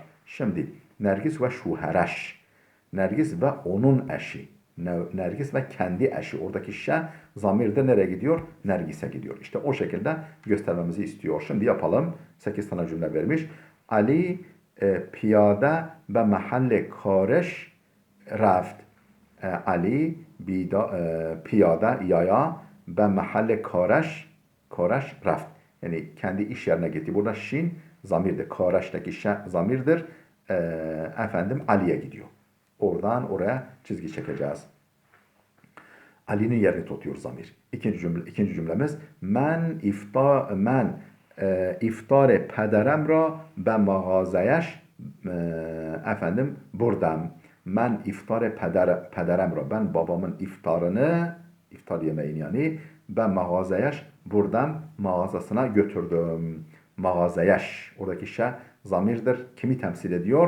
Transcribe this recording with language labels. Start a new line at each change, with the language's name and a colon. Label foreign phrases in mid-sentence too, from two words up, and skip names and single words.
Turkish: Şimdi Nergis ve şuhereş. Nergis ve onun eşi. Nergis ve kendi eşi. Oradaki zamirde nereye gidiyor? Nergis'e gidiyor. İşte o şekilde göstermemizi istiyor. Şimdi yapalım. 8 tane cümle vermiş. Ali piyade
Persian: به محل کارش رفت.
Turkish: Ali piyade yaya
Persian: به محل کارش رفت.
Turkish: Yani kendi iş yerine gitti. Burada şin zamirdir. Kareş'teki zamirdir. Ali'ye gidiyor. Oradan oraya çizgi çekeceğiz. Ali'nin yerini tutuyor zamir. İkinci cümlemiz
Persian: من افطار پدرم را به مغازه‌اش burdam. Ben افطار پدرم را.
Turkish: Ben babamın iftar yemeğini yani ben mağazayaş buradan mağazasına götürdüm. Mağazayaş. Oradaki zamirdir. Kimi temsil ediyor?